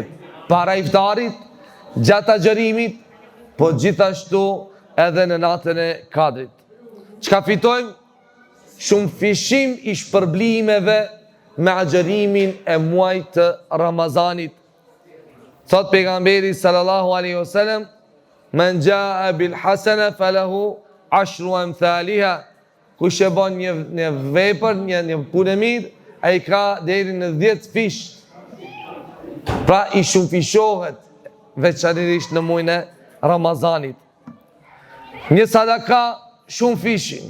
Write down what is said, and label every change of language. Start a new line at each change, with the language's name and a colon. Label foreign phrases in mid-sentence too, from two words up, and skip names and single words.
Albanian: Para iftarit, gjatë agjerimit, po gjithashtu edhe në natën e Kadrit. Çka fitojmë? Shumë fishim i shpërblimeve me agjerimin e muajit të Ramazanit. Thot pejgamberi
Arabic: صلى الله عليه وسلم, من جاء بالحسنة فله عشر أمثالها.
Albanian: Kush e bën një vepër, një punë mirë, ai ka deri në 10 fish. Pra i shumë fishohet, veçanërisht në muajin e Ramazanit. Një sadaka, shumë fishim.